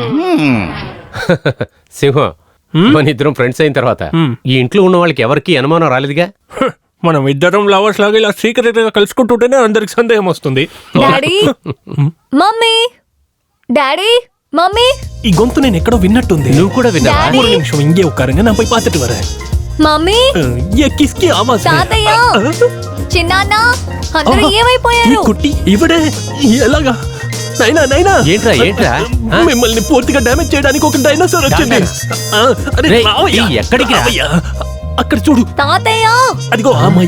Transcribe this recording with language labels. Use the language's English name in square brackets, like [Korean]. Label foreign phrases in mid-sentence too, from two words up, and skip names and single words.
[Telugu] సింహం మన ఇద్దరం ఫ్రెండ్స్ అయిన తర్వాత ఈ ఇంట్లో ఉన్న వాళ్ళకి ఎవరికి అనుమానం రాలేదుగా. మనం ఇద్దరం లవర్స్ లాగా ఇలా సీక్రెట్ గా కలుసుకుంటుంటేనే అందరికి సందేహం వస్తుంది. డాడీ మమ్మీ డాడీ మమ్మీ ఈ గొంతు నేను ఎక్కడో విన్నట్టుంది. నువ్వు కూడా విన్నావా? డాడీ. [Tamil] ஒரு நிமிஷம் இங்கே உட்காருங்க நான் போய் பார்த்துட்டு வரேன். [Telugu] మమ్మీ [Hindi] ये किसकी आवाज है? [Telugu] తాతయ్య చిన్నాన్న అందరూ ఈ ఏమైపోయారు? [Malayalam] കുട്ടി ഇവിടെ [Telugu] ఎలాగా? నైనా నైనా ఏంట్రా ఏంట్రా ఆ? మిమ్మల్ని పూర్తిగా డ్యామేజ్ చేయడానికి ఒక డైనోసార్ వచ్చింది. ఆ, అరే రేయ్, రావయ్యా, ఈ ఎక్కడికి రా? రావయ్యా. అక్కడ చూడు, తాతయ్య అదిగో ఆ అమ్మాయి.